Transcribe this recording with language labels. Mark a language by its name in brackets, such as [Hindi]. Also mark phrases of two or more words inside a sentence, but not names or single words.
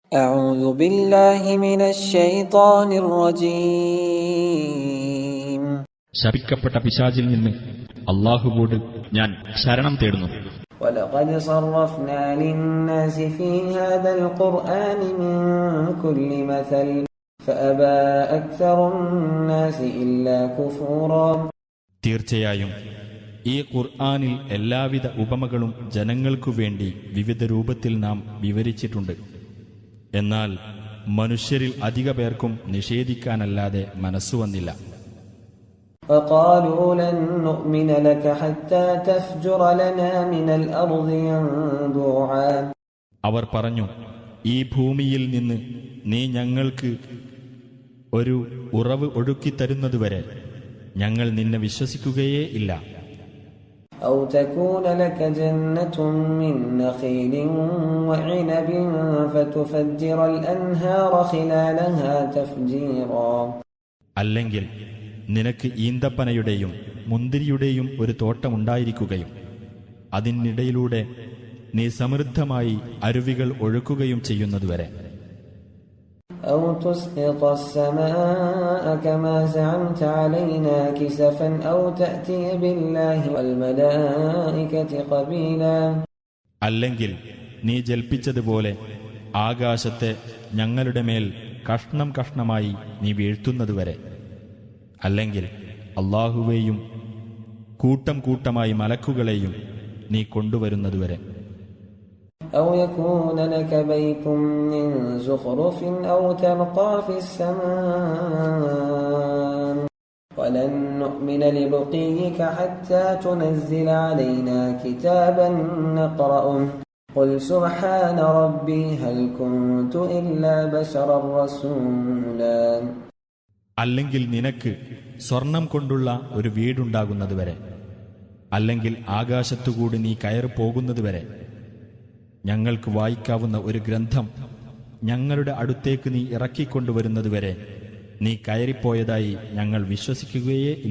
[Arabic] أعوذ بالله من الشيطان الرجيم. [Malayalam] ശപിക്കപ്പെട്ട പിശാചിൽ നിന്ന് അല്ലാഹുവോട് ഞാൻ ശരണം തേടുന്നു. [Arabic] ولقد صرفنا للناس في هذا القرآن من كل مثل فأبى أكثر الناس إلا كفورا. [Malayalam] തീർച്ചയായും ഈ ഖുർആനിൽ എല്ലാവിധ ഉപമകളും ജനങ്ങൾക്കു വേണ്ടി വിവിധ രൂപത്തിൽ നാം വിവരിച്ചിട്ടുണ്ട്. എന്നാൽ മനുഷ്യരിൽ അധിക പേർക്കും നിഷേധിക്കാനല്ലാതെ മനസ്സു വന്നില്ല. അവർ പറഞ്ഞു, ഈ ഭൂമിയിൽ നിന്ന് നീ ഞങ്ങൾക്ക് ഒരു ഉറവ് ഒഴുക്കിത്തരുന്നതുവരെ ഞങ്ങൾ നിന്നെ വിശ്വസിക്കുകയേ ഇല്ല. [Arabic] أو تكون لك جنة من نخيل وعنب فتفجر الأنهار خلالها تفجيرا. [Malayalam] അല്ലെങ്കിൽ നിനക്ക് ഈന്തപ്പനയുടെയും മുന്തിരിയുടെയും ഒരു തോട്ടമുണ്ടായിരിക്കുകയും അതിനിടയിലൂടെ നീ സമൃദ്ധമായി അരുവികൾ ഒഴുക്കുകയും ചെയ്യുന്നതുവരെ. [Arabic] أو تسقط السماء كما زعمت علينا كسفا أو تأتي بالله والملائكة قبيلا. [Malayalam] അല്ലെങ്കിൽ നീ ജൽപ്പിച്ചതുപോലെ ആകാശത്തെ ഞങ്ങളുടെ മേൽ കഷ്ണം കഷ്ണമായി നീ വീഴ്ത്തുന്നതുവരെ. അല്ലെങ്കിൽ അല്ലാഹുവേയും കൂട്ടം കൂട്ടമായി മലക്കുകളെയും നീ കൊണ്ടുവരുന്നതുവരെ. [Arabic] أو يكون لك بيت من زخرف أو ترقى في السماء ولن نؤمن لرقيك حتى تنزل علينا كتابا نقرأه قل سبحان ربي هل كنت إلا بشرا رسولا. [Malayalam] അല്ലെങ്കിൽ നിനക്ക് സ്വർണം കൊണ്ടുള്ള ഒരു വീടുണ്ടാകുന്നതുവരെ, അല്ലെങ്കിൽ ആകാശത്തുകൂടി നീ കയറി പോകുന്നതുവരെ, ഞങ്ങൾക്ക് വായിക്കാവുന്ന ഒരു ഗ്രന്ഥം ഞങ്ങളുടെ അടുത്തേക്ക് നീ ഇറക്കിക്കൊണ്ടുവരുന്നതുവരെ നീ കയറിപ്പോയതായി ഞങ്ങൾ വിശ്വസിക്കുകയേ ഇല്ല.